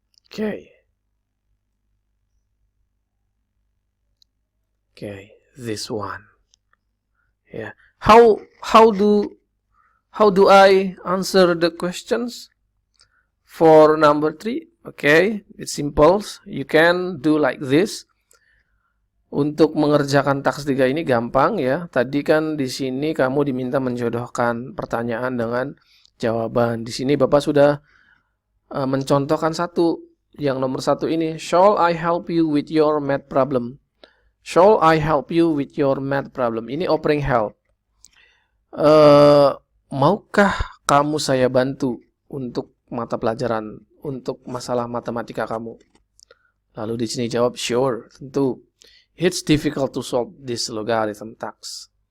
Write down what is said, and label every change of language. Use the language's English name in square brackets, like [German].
[English] Okay, this one. Yeah. How do I answer the questions for number 3? Okay, it's simple. You can do like this. [Indonesian] Untuk mengerjakan task 3 ini gampang ya. Tadi kan di sini kamu diminta menjodohkan pertanyaan dengan jawaban. Di sini Bapak sudah mencontohkan satu. Yang nomor 1 ini, [English] shall I help you with your math problem? Shall I help you with your math problem? [Indonesian] Ini offering help. Maukah kamu saya bantu untuk mata pelajaran, untuk masalah matematika kamu? Lalu di sini jawab sure, tentu. [English] It's difficult to solve this logarithm task.